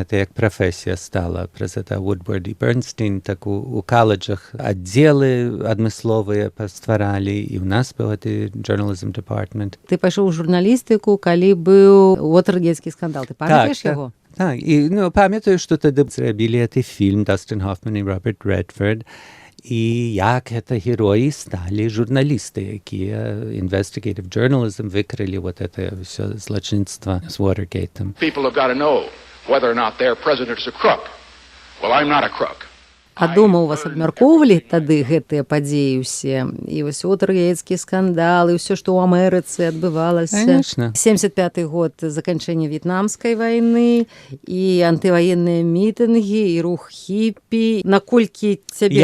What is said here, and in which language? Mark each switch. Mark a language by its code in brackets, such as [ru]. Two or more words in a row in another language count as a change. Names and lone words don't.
[be] Гэта як прафесія стала праз это Woodward і Bernstein, так у каледжах аддзелы адмысловыя пастваралі, і ў нас быў гэты [en] Journalism Department. [be] Ты пайшоў у журналістыку, калі быў Watergate-скі скандал. Ты памятаеш яго? Так, і памятаю, што тады зрабілі гэты фільм Дастин Хоффман і Роберт Редфорд. І як гэта героі сталі журналісты, якія [en] investigative journalism [be] выкрылі [ru] вот это все [be] злачынства з Watergate. [en] People have got to know whether or not their president is a crook. Well, I'm not a crook. [be] А дома у вас абмяркоўвалі тады гэтыя падзеі ўсе? І вось Вотэргейтскі скандал, і ўсё, што ў Амерыцы адбывалася. [ru] Конечно. [be] 75-й год заканчэння в'етнамскай вайны, і антываенныя мітынгі, і рух хіпі. Наколькі цябе